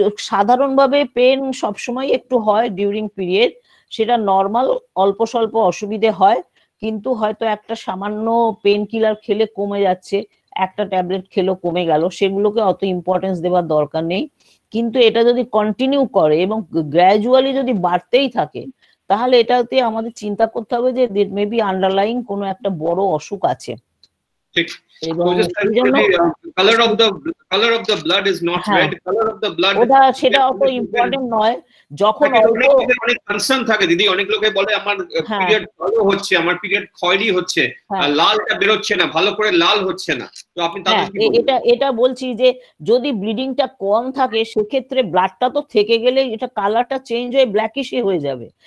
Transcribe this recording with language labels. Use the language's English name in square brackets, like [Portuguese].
[Bangla] সাধারণভাবে পেন সবসময় একটু হয় ডিউরিং পিরিয়ড, সেটা নর্মাল, অল্প স্বল্প অসুবিধে হয়, কিন্তু হয়তো একটা সামান্য পেন কিলার খেলে কমে যাচ্ছে, একটা ট্যাবলেট খেলেও কমে গেল, সেগুলোকে অত ইম্পর্টেন্স দেওয়ার দরকার নেই। কিন্তু এটা যদি কন্টিনিউ করে এবং গ্র্যাজুয়ালি যদি বাড়তেই থাকে, তাহলে এটাতে আমাদের চিন্তা করতে হবে যে মেবি আন্ডারলাইং কোনো একটা বড় অসুখ আছে। ঠিক। এবং [English] color of the blood is not red. Color of the blood [Bangla] ওটা সেটা অত ইম্পর্টেন্ট নয়। যখন অনেক কনসার্ন থাকে দিদি, অনেক লোকে বলে আমার পিরিয়ড ভালো হচ্ছে, আমার পিরিয়ড খয়েরি হচ্ছে, লালটা বেরোচ্ছে না, ভালো করে লাল হচ্ছে না, তো আপনি এটা বলছি যে যদি ব্লিডিংটা কম থাকে সেক্ষেত্রে ব্লাডটা তো থেকে গেলে এটা কালারটা চেঞ্জ হয়ে ব্ল্যাকিশই হয়ে যাবে।